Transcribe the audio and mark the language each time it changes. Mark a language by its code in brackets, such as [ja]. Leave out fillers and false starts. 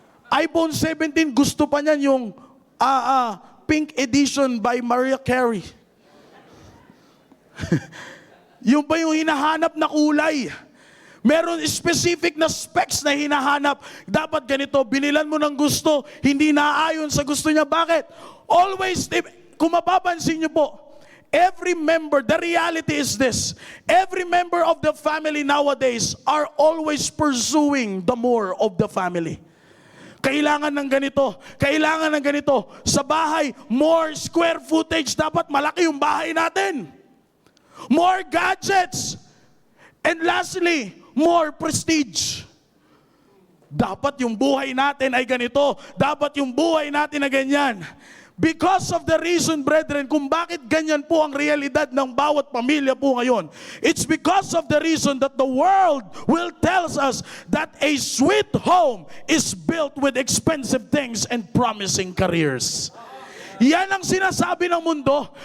[tl] iPhone 17, gusto pa niyan yung Pink Edition by Mariah Carey. Yung pa yung hinahanap na kulay. Meron specific na specs na hinahanap. Dapat ganito, binilan mo ng gusto, hindi naaayon sa gusto niya. Bakit? [en] Always, kung mapapansin niyo po, every member, the reality is this, every member of the family nowadays are always pursuing the more of the family. [tl] Kailangan ng ganito, kailangan ng ganito. Sa bahay, [en] more square footage. [tl] Dapat malaki yung bahay natin. [en] More gadgets. And lastly, more prestige. [tl] Dapat yung buhay natin ay ganito. Dapat yung buhay natin ay ganyan. [en] Because of the reason, brethren, [tl] kung bakit ganyan po ang realidad ng bawat pamilya po ngayon, [en] it's because of the reason that the world will tell us that a sweet home is built with expensive things and promising careers. [tl] Yan ang sinasabi ng mundo.